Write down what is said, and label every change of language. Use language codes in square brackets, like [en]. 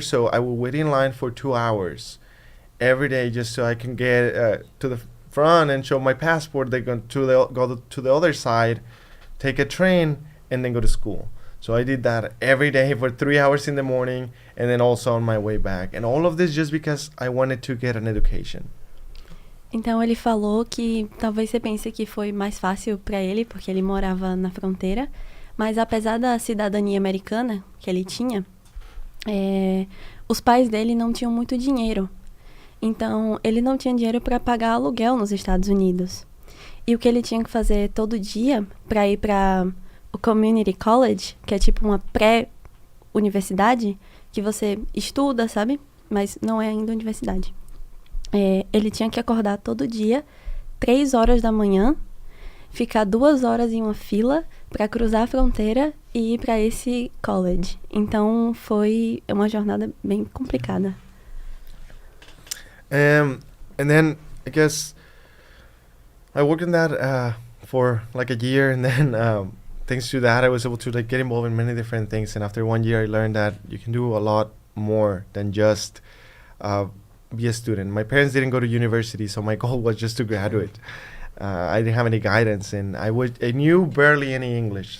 [en] So I would wait in line for 2 hours every day just so I can get to the front and show my passport. They go to the other side, take a train, and then go to school. So I did that every day for 3 hours in the morning, and then also on my way back. And all of this just because I wanted to get an education. [pt] Então ele falou que talvez você pense que foi mais fácil para ele, porque ele morava na fronteira, mas apesar da cidadania americana que ele tinha, os pais dele não tinham muito dinheiro. Então ele não tinha dinheiro para pagar aluguel nos Estados Unidos. E o que ele tinha que fazer todo dia para ir para o community college, que é tipo uma pré-universidade, que você estuda, sabe? Mas não é ainda universidade. Ele tinha que acordar todo dia, 3 horas da manhã, ficar 2 horas em uma fila para cruzar a fronteira e ir para esse college. Então foi uma jornada bem complicada. [en] And then I guess I worked in that for like a year, and then thanks to that, I was able to like get involved in many different things. And after 1 year, I learned that you can do a lot more than just be a student. My parents didn't go to university, so my goal was just to graduate. I didn't have any guidance, and I knew barely any English.